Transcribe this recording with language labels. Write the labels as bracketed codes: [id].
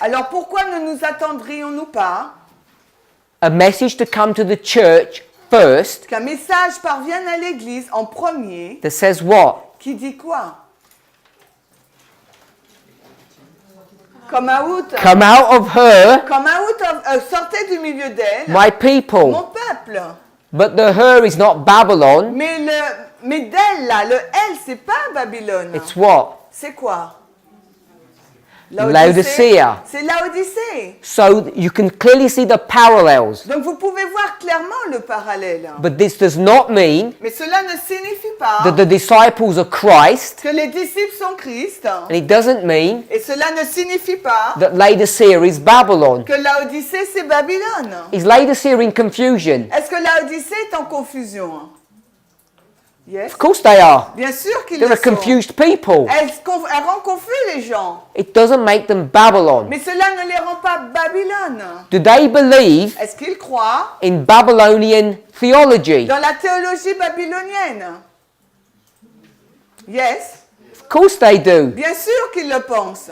[fr] Alors pourquoi ne nous attendrions-nous pas [en] a message to come to the church first [fr] qu'un message parvienne à l'église en premier [en] that says what? [fr] qui dit quoi? [en] Come out. Come out of her, Come out of, [fr] sortez du milieu d'elle. [en] my people. [fr] Mon peuple. [en] But the her is not Babylon. [fr] Mais d'elle là, le elle, c'est pas Babylone. [en] It's what? [fr] C'est quoi? [en] Laodicea. [fr] C'est Laodicée. [en] So you can clearly see the parallels. [fr] Donc vous pouvez voir clairement le parallèle. [en] But this does not mean [fr] Mais cela ne signifie pas [en] that the disciples are Christ. [fr] que les disciples sont Christ. [en] And it doesn't mean [fr] Et cela ne signifie pas [en] that Laodicea is Babylon. [fr] que Laodicée c'est Babylone. [en] Is Laodicea in confusion? [fr] Est-ce que Laodicée est en confusion? [en] Yes. Of course they are. [fr] Bien sûr qu'ils [en] They're [fr] le [en] a [fr] sont. [en] confused people. [fr] Elle rend confus les gens. [en] It doesn't make them Babylon. [fr] Mais cela ne les rend pas Babylone. [en] Do they believe [fr] Est-ce qu'ils croient [en] in Babylonian theology? [fr] dans la théologie babylonienne? [en] Yes. Of Of course they do. [fr] Bien sûr qu'ils le pensent.